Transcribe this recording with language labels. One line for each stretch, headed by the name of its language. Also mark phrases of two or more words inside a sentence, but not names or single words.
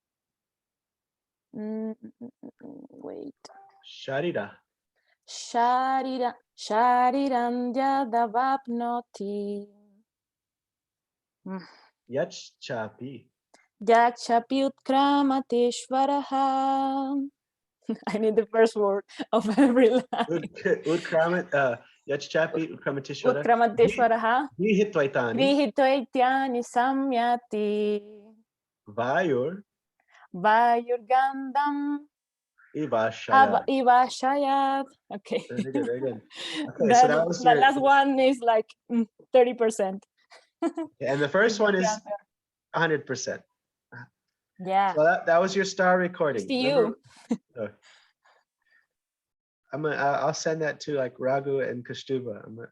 English: Wait.
Sanskrit: Sharira. Shariram yadavapnoti. Yach chapi. Yakshapi utkramateshvaraha.
English: I need the first word of every line.
Sanskrit: Utkramat. Yach chapi utkramatishvara. Utkramateshvaraha. Vihitvaitani. Vihitvaitani samyati. Vayur. Vayurgandham. Ivashaya. Ivashayat.
English: Okay. Very good. Very good. Okay, so Then that was the your. last one is like 30%. And the first one is 100%. Yeah. So that was your star recording. See you. I'll send that to like Raghu and Kastuba.